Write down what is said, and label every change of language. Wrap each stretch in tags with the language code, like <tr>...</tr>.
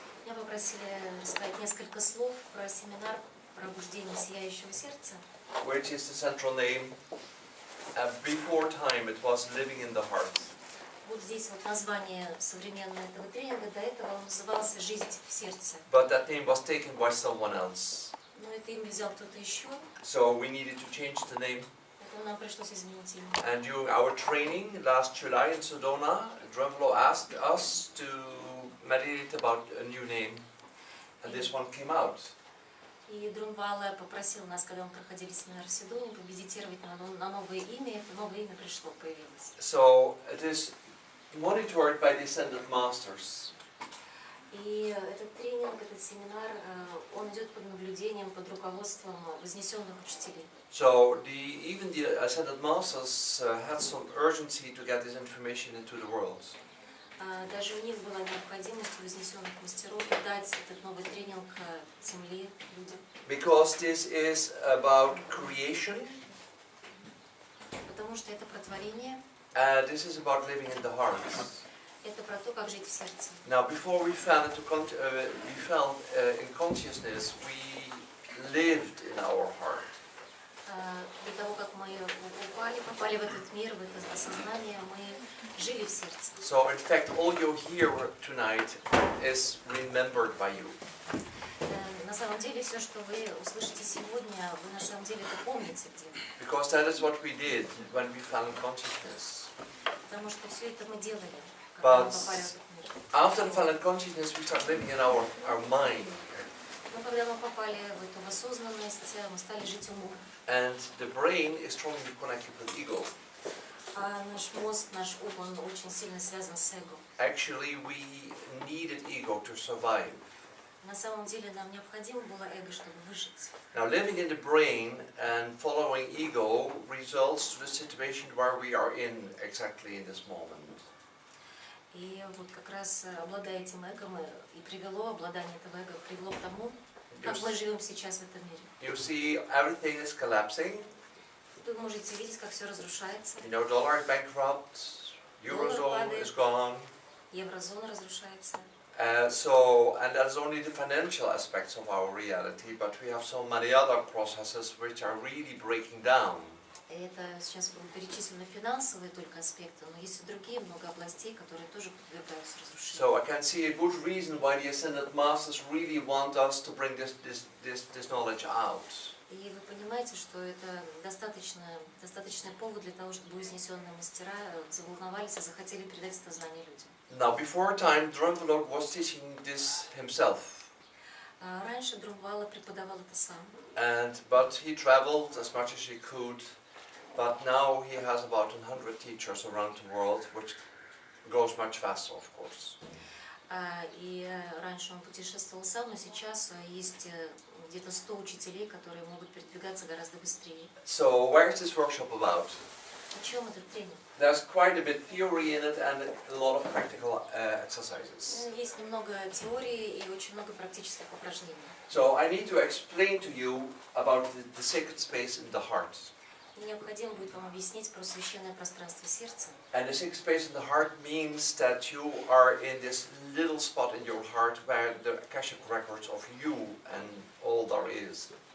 <ru>Меня попросили рассказать несколько слов про семинар «Пробуждение сияющего сердца»,</ru> <en>which is the central name. Before time it was living in the heart.</en> <ru>Вот здесь вот название современного этого тренинга, до этого он назывался «Жизнь в сердце».</ru> <en>But that name was taken by someone else.</en> <ru>Но это имя взял кто-то еще,</ru> <en>So we needed to change the name.</en> <ru>поэтому нам пришлось изменить имя.</ru> <en>And during our training last July in Sedona, Drumlo asked us to meditate about a new name. And this one came out.</en> <ru>И Друнвала попросил нас, когда мы проходили семинар в Сидоне, помедитировать на новое имя, и это новое имя пришло, появилось.</ru> <en>So it is monitored by the Ascended Masters.</en> <ru>И этот тренинг, этот семинар, он идет под наблюдением, под руководством вознесенных учителей.</ru> <en>So even the Ascended Masters had some urgency to get this information into the world.</en> <ru>Даже у них была необходимость у вознесенных мастеров дать этот новый тренинг земле, людям.</ru> <en>Because this is about creation.</en> <ru>Потому что это про творение.</ru> <en>This is about living in the heart.</en> <ru>Это про то, как жить в сердце.</ru> <en>Now, before we fell in consciousness, we lived in our heart.</en> <ru>До того, как мы попали в этот мир, в это осознание, мы жили в сердце.</ru> <en>So, in fact, all you hear tonight is remembered by you.</en> <ru>На самом деле, все, что вы услышите сегодня, вы на самом деле это помните где-то.</ru> <en>Because that is what we did when we fell in consciousness.</en> <ru>Потому что все это мы делали, когда мы</ru> <en>But</en> <ru>попали в этот мир.</ru> <en>after the fell in consciousness, we start living in our mind.</en> <ru>Но когда мы попали в эту осознанность, мы стали жить умом.</ru> <en>And the brain is strongly connected with ego.</en> <ru>А наш мозг, наш ум, он очень сильно связан с эго.</ru> <en>Actually, we needed ego to survive.</en> <ru>На самом деле нам необходимо было эго, чтобы выжить.</ru> <en>Now, living in the brain and following ego results to the situation where we are in exactly in this moment.</en> <ru>И вот как раз обладая этим эго, обладание этого эго привело к тому, как мы живем сейчас в этом мире.</ru> <en>You see, everything is collapsing.</en> <ru>Вы можете видеть, как все разрушается.</ru> <en>You know, dollar is bankrupt, eurozone is gone.</en> <ru>Еврозона разрушается.</ru> <en>And that's only the financial aspects of our reality, but we have so many other processes which are really breaking down.</en> <ru>Это сейчас будут перечислены финансовые только аспекты, но есть и другие много областей, которые тоже подвергаются разрушению.</ru> <en>So I can see a good reason why the Ascended Masters really want us to bring this knowledge out.</en> <ru>И вы понимаете, что это достаточный повод для того, чтобы вознесенные мастера заволновались и захотели передать это знание людям.</ru> <en>Now, before time, Drumlo was teaching this himself.</en> <ru>Раньше Друнвала преподавал это сам.</ru> <en>But he traveled as much as he could. But now he has about 100 teachers around the world, which goes much faster, of course.</en> <ru>И раньше он путешествовал сам, но сейчас есть где-то 100 учителей, которые могут передвигаться гораздо быстрее.</ru> <en>So, where is this workshop about?</en> <ru>О чем этот тренинг?</ru> <en>There's quite a bit theory in it and a lot of practical exercises.</en> <ru>Есть немного теории и очень много практических упражнений.</ru> <en>So, I need to explain to you about the sacred space in the heart.</en> <ru>Необходимо будет вам объяснить про священное пространство сердца.</ru> <en>And the sacred space in the heart means that you are in this little spot in your heart where the Akashic records of you and all there is.</en>